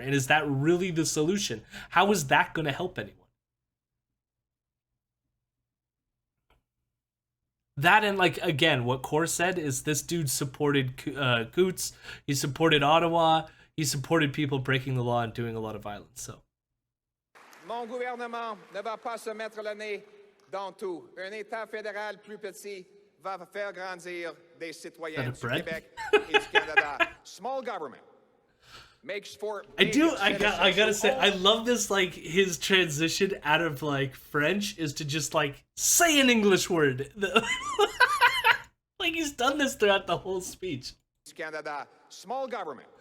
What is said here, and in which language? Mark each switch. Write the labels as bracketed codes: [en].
[en] And is that really the solution? How is that going to help anyone? That and like again, what Core said is this dude supported Coots, he supported Ottawa, he supported people breaking the law and doing a lot of violence. So. [fr] Mon gouvernement ne va pas se mettre le nez dans tout. Un État fédéral plus petit va faire grandir des citoyens du Québec et du Canada. [en] Small government makes for I gotta say, I love this, like, his transition out of, like, French is to just, like, say an English word. Like, he's done this throughout the whole speech. Canada, small government.